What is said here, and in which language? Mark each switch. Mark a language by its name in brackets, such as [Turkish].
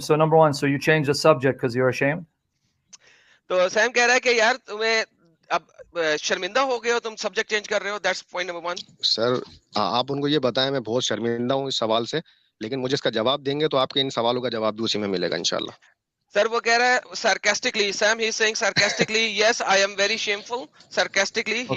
[English] So number one, so you changed the subject because you're ashamed? [Urdu] تو same کہہ رہا ہے کہ یار تمہیں اب شرمندہ ہو گئے ہو، تم سبجیکٹ چینج کر رہے ہو، [English] That's point number 1۔ [Urdu] سر آپ ان کو یہ بتائیں میں بہت شرمندہ ہوں اس سوال سے، لیکن مجھے اس کا جواب دیں گے تو آپ کے ان سوالوں کا جواب بھی اسی میں ملے گا انشاءاللہ۔ سر وہ کہہ رہا ہے [English] sarcastically, Sam he's saying sarcastically, yes I am very shameful, sarcastically he